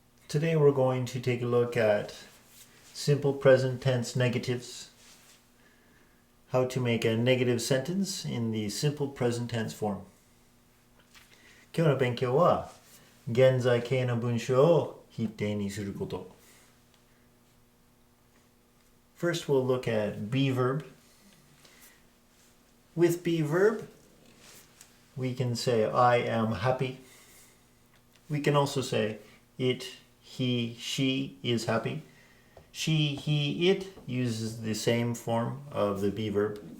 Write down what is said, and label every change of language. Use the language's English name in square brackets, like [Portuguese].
[English] Today we're going to take a look at simple present tense negatives. How to make a negative sentence in the simple present tense form. [Japanese] 今日の勉強は現在形の文章を否定にすること。 [English] First we'll look at be verb. With be verb, we can say I am happy. We can also say it, he, she is happy. She, he, it uses the same form of the be verb.